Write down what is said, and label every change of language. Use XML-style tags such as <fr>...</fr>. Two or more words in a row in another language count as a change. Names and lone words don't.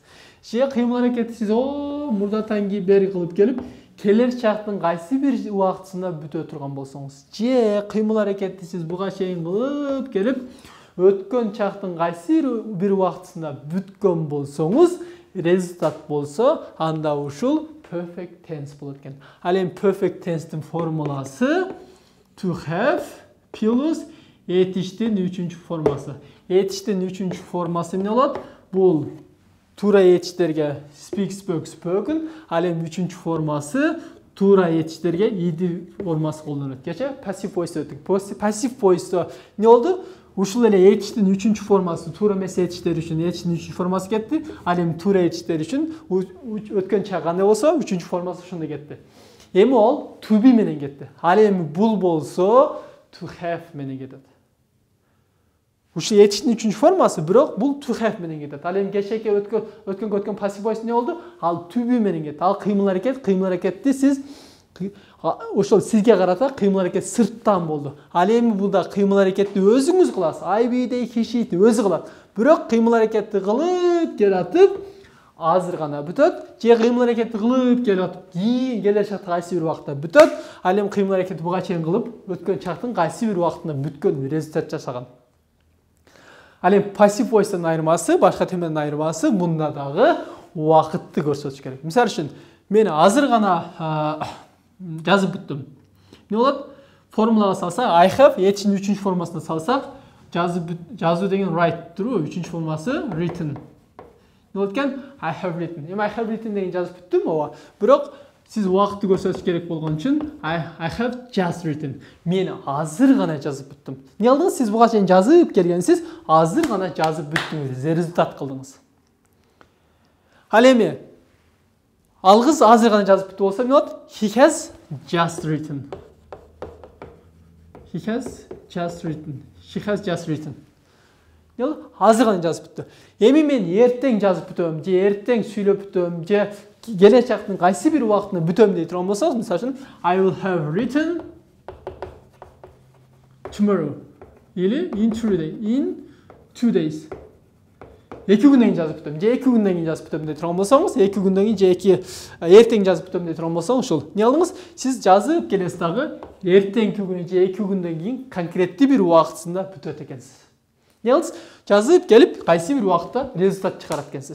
<ky>Же кыймыл аракетти сиз мурдатан бери кылып келип, келер чактын кайсы бир убактысында бүтө турган болсоңуз, же кыймыл аракетти сиз буга чейин кылып келип, өткөн чактын кайсы бир убактысында бүткөн болсоңуз, результат болсо, анда ушул</ky> <en>perfect tense</en> <ky>болот экен. Ал эми</ky> <en>perfect tense'тин</en> <ky>формуласы</ky> <en>to have plus</en> <ky>etиштин 3-чү формасы. Etиштин 3-чү формасы эмне болот? Бул туура etиштерге</ky> <en>speak, spoke, spoken.</en> <ky>Ал эми 3-чү формасы туура etиштерге id формасы колдонулат. Кече</ky> <en>passive voice</en> <ky>өттүк.</ky> <en>Passive voice</en> <ky>не болду? Ушул эле etиштин 3-чү формасы туура эмес etиштер үчүн etиштин 3-чү формасы кетти. Ал эми туура etиштер үчүн өткөн чак кандай болсо 3-чү формасы ошондой кетти. Эми ол</ky> <en>to be</en> <ky>менен кетти. Ал эми бул болсо</ky> <en>to have</en> <ky>менен кетет. Ушул etиштин 3-чү формасы, бирок бул</ky> <en>to have</en> <ky>менен кетет. Ал эми кечеке өткөн</ky> <en>passive voice</en> <ky>не болду? Ал</ky> <en>to be</en> <ky>менен кетти. Ал кыймыл аракетти сиз ошол сизге карата кыймыл аракет сырттан болду. Ал эми булда кыймыл аракетти өзүңүз кыласыз.</ky> <en>I, we, they, he, she</en> <ky>өзү кылат. Бирок кыймыл аракетти кылып келатып азыр гана бүтөт. Же кыймыл аракетти кылып келатып кийин келе чакта кайсы бир убакта бүтөт. Ал эми кыймыл аракетти буга чейин кылып өткөн чактын кайсы бир убактында бүткөн результат жасаган. Ал эми</ky> <en>passive voice'тан</en> <ky>айырмасы, башка темеден айырмасы мында дагы убакытты көрсөтүш керек. Мисалы үчүн мен азыр гана жазып бүттүм. Не болот? Формулага салсак,</ky> <en>I have</en> <ky>etиштин 3-чү формасына салсак, жазуу деген write турбу, 3-чү формасы written. Не болот экен?</ky> <en>I have written. Эми I have written</en> <ky>деген жазып бүттүм, ооба. Бирок сиз убакытты көрсөтүш керек болгон үчүн</ky> <en>I have just written.</en> <ky>Мен азыр гана жазып бүттүм. Не кылдыңыз? Сиз буга чейин жазып келгенсиз, азыр гана жазып бүттүңүз, результат кылдыңыз. Ал эми алгыз азыр гана жазып бүттү болсо эмне болот?</ky> <en>He has just written. He has just written. She has just written.</en> <ky>Азыр гана жазып бүттү. Эми мен эртең жазып бүтөм, же эртең сүйлөп бүтөм, же келечектин кайсы бир убактында бүтөм дей турган болсоңуз, мисалы үчүн</ky> <en>I will have written tomorrow. Или in 2 days.</en> <ky>2 күндөн кийин жазып бүтөм, же 2 күндөн кийин жазып бүтөм дей турган болсоңуз, 2 күндөн кийин же эртең жазып бүтөм дей турган болсоңуз, ушул. Не кылдыңыз? Сиз жазып келесиз дагы эртеңки күнү же 2 күндөн кийин конкреттүү бир убактысында бүтөт экенсиз. Не кылдыңыз? Жазып келип кайсы бир убакытта результат чыгарат экенсиз.</ky>